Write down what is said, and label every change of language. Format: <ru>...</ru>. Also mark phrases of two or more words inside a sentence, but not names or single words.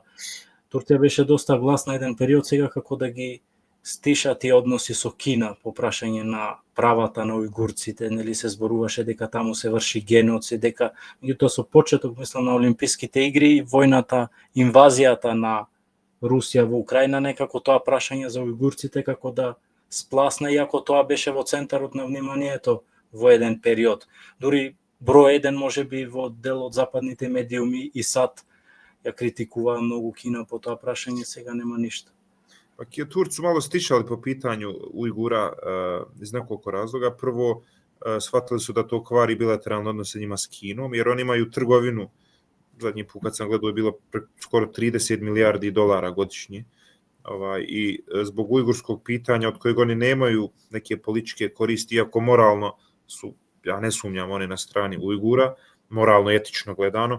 <mk>Турција беше доста гласна еден период, сега како да ги стиша тие односи со Кина по прашање на правата на ујгурците, нели се зборуваше дека таму се врши геноцид, дека меѓутоа со почеток, мислам, на Олимписките игри, војната, инвазијата на Русија во Украина, некако тоа прашање за ујгурците како да спласна, иако тоа беше во центарот на вниманието во еден период. Дури број еден можеби во дел од западните медиуми и САД ја критикуваа многу Кина по тоа прашање, сега нема ништа.</mk> <bs>Turci su malo stišali po pitanju Ujgura iz nekoliko razloga. Prvo, shvatili su da to kvari bilateralne odnose njima s Kinom, jer oni imaju trgovinu, zadnji put kad sam gledao je bilo skoro 30 milijardi dolara godišnje. I zbog ujgurskog pitanja od kojeg oni nemaju neke političke koristi, iako moralno su, ja ne sumnjam, oni na strani Ujgura, moralno, etično gledano,</bs>